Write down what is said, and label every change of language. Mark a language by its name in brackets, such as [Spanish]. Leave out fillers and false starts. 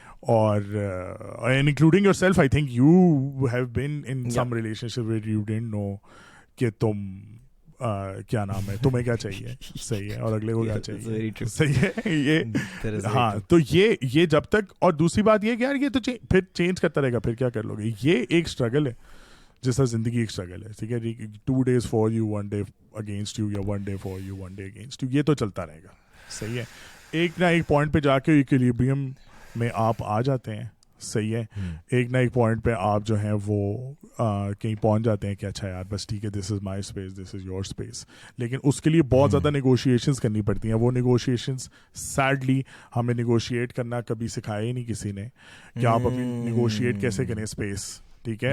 [English] اور including yourself, I think you have been in some relationship where you didn't know [Urdu] کہ تم کیا نام ہے, تمہیں کیا چاہیے, صحیح ہے, [English] اور اگلے کو کیا چاہیے, صحیح ہے. [Urdu] یہ ہاں, تو یہ جب تک, اور دوسری بات یہ کہ یار یہ تو پھر چینج کرتا رہے گا, پھر کیا کر لو گے. یہ ایک اسٹرگل ہے, جس طرح زندگی ایک اسٹرگل ہے, ٹھیک ہے. [English] 2 days for you, 1 day against you, [Urdu] یا [English] 1 day for you, 1 day against you, [Urdu] یہ تو چلتا رہے گا. صحیح ہے. ایک نہ ایک پوائنٹ پہ جا کے ایکویلیبریم میں آپ آ جاتے ہیں. صحیح ہے. ایک نہ ایک پوائنٹ پہ آپ جو ہیں وہ کہیں پہنچ جاتے ہیں کہ اچھا یار بس ٹھیک ہے, [English] This is my space, this is your space. [Urdu] لیکن اس کے لیے بہت زیادہ نیگوشیشنس کرنی پڑتی ہیں. وہ نیگوشیشنس سیڈلی ہمیں نیگوشیٹ کرنا کبھی سکھایا ہی نہیں کسی نے کہ آپ اپنی نیگوشیٹ کیسے کریں اسپیس, ٹھیک ہے.